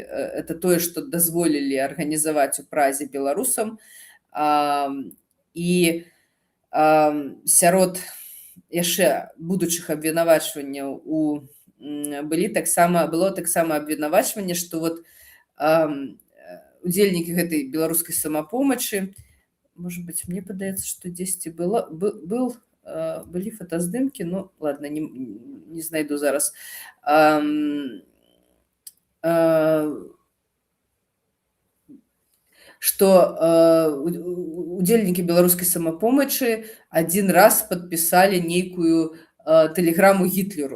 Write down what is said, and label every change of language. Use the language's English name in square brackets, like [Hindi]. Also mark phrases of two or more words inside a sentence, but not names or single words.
[Belarusian] Это тое, што дазволілі арганізаваць у Празе беларусам, і сярод яшчэ будучых абвінавачванняў было таксама абвінавачванне, што вот удзельнікі гэтай беларускай самапомачы, [Russian] может быть, [Belarusian] мне падаецца, што дзесьці былі фотаздымкі, [Russian] ну, ладно, [Belarusian] не знайду зараз, што удзельнікі беларускай самапомачы адзін раз падпісалі нейкую тэлеграму Гітлеру.